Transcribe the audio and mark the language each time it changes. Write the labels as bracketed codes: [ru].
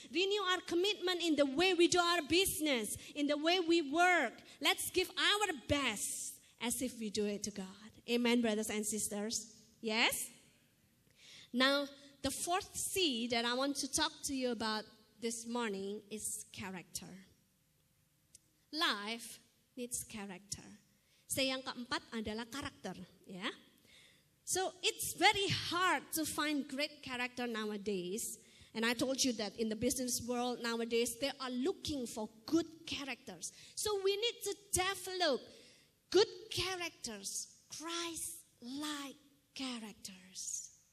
[en] Renew our commitment in the way we do our business, in the way we work. Let's give our best as if we do it to God. Amen, brothers and sisters. Yes? Now, the fourth C that I want to talk to you about this morning is character. Life needs character. [id] Yang keempat adalah karakter, ya. [en] So it's very hard to find great character nowadays. And I told you that in the business world nowadays, they are looking for good characters. So we need to develop good characters, Christ-like characters.